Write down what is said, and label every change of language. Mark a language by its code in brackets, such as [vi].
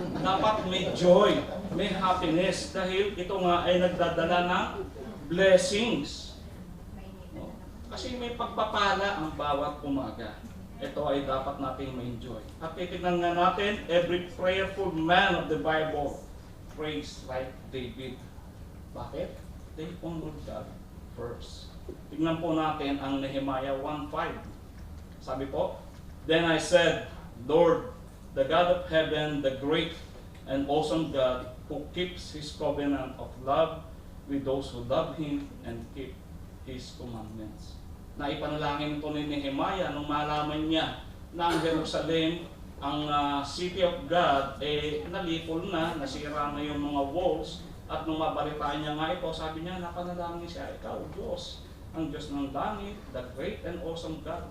[tl] Dapat may joy, may happiness. Dahil ito nga ay nagdadala ng blessings. No? Kasi may pagpapala ang bawat umaga. Ito ay dapat nating ma-enjoy. At titignan nga natin, [en] every prayerful man of the Bible praise like David. [tl] Bakit? [en] They honored God first. [tl] Tingnan po natin ang Nehemiah 1:5. Sabi po, [en] then I said, Lord, the God of heaven, the great and awesome God, who keeps His covenant of love with those who love Him and keep His commandments. [tl] Naipanalangin ito ni Nehemiah nung malaman niya na ang Jerusalem, ang [en] city of God, [tl] nalipol na, nasira na yung mga walls, at nung mabalitaan niya nga ito, sabi niya, napanalangin siya, ikaw, Diyos, ang Diyos ng langit, [en] the great and awesome God.